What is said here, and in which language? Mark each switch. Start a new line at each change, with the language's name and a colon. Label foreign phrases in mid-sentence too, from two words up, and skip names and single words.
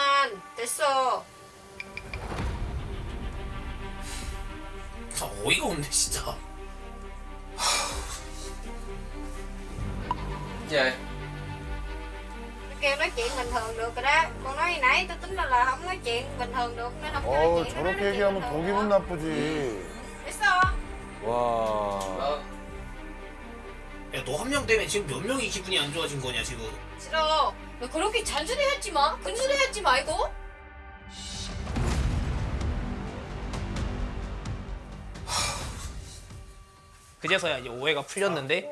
Korean: 됐어. 아, 어이가 없네 진짜.
Vietnamese: Dạ. Kêu nói chuyện bình thường được rồi đó. Con nói hồi nãy tôi tính là không nói chuyện bình thường được nên không cho nói
Korean: 어
Vietnamese: chuyện.
Korean: 저렇게 얘기하면 더 기분 나쁘지. 됐어.
Vietnamese: Vâng.
Korean: 야, 너 한 명 때문에 지금 몇 명이 기분이 안 좋아진 거냐 지금? 싫어. 너 그렇게 잔소리 하지 마. 근소리 하지 말고. 그제서야 이제 오해가 풀렸는데